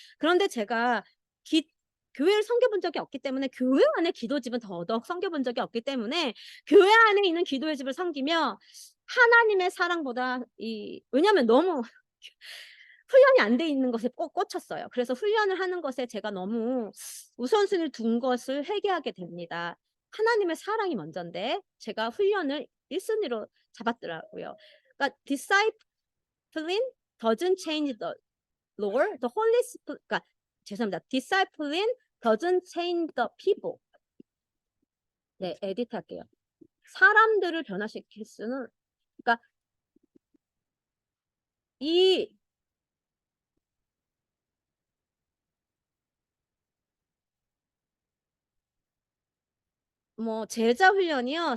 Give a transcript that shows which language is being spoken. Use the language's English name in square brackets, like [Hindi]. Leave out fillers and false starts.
[Korean] 그런데 제가 교회를 섬겨본 적이 없기 때문에 교회 안에 기도집은 더더욱 섬겨본 적이 없기 때문에 교회 안에 있는 기도의 집을 섬기며 하나님의 사랑보다 왜냐하면 너무 훈련이 안 돼 있는 것에 꽂혔어요. 그래서 훈련을 하는 것에 제가 너무 우선순위를 둔 것을 회개하게 됩니다. 하나님의 사랑이 먼저인데 제가 훈련을 1순위로 잡았더라고요. 그러니까 [English] discipline doesn't change the Lord, the Holy Spirit. [Korean] 그러니까 죄송합니다. [English] discipline doesn't change the people. [Korean] 네, 에디트할게요. 사람들을 변화시킬 수는 그러니까 제자 훈련이요.